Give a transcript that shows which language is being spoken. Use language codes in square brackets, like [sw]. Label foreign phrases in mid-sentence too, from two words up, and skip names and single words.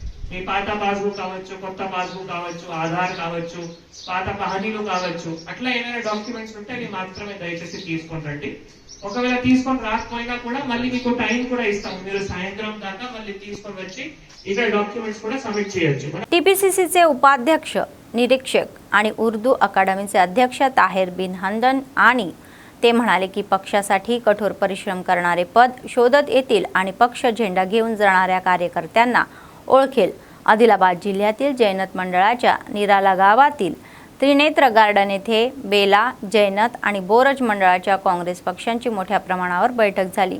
[te] మీ పాత పాస్బుక్ కావచ్చు, కొత్త పాస్బుక్ కావచ్చు, ఆధార్ కావచ్చు, పాత పహనీలు కావచ్చు, అట్లా ఏమైనా డాక్యుమెంట్స్ ఉంటే అవి మాత్రమే దయచేసి తీసుకొని రండి. ఒకవేళ తీసుకొని రాకపోయినా కూడా మళ్ళీ మీకు టైం కూడా ఇస్తాము, మీరు సాయంత్రం దాకా మళ్ళీ తీసుకొని వచ్చి ఇక్కడ డాक्युमेंट्स కూడా సబ్మిట్ చేయొచ్చు. [mr] TPCCचे उपाध्यक्ष, निरीक्षक आणि उर्दू अकादमीचे अध्यक्ष ताहेर बिन हंदन आणि ते म्हणाले की पक्षासाठी कठोर परिश्रम करणारे पद शोधत येतील आणि पक्ष झेंडा घेऊन जाणाऱ्या कार्यकर्त्यांना ओळखेल. आदिलाबाद जिल्ह्यातील जैनत मंडळाच्या निराला गावातील त्रिनेत्र गार्डन येथे बेला, जैनत आणि बोरज मंडळाच्या काँग्रेस पक्षांची मोठ्या प्रमाणावर बैठक झाली.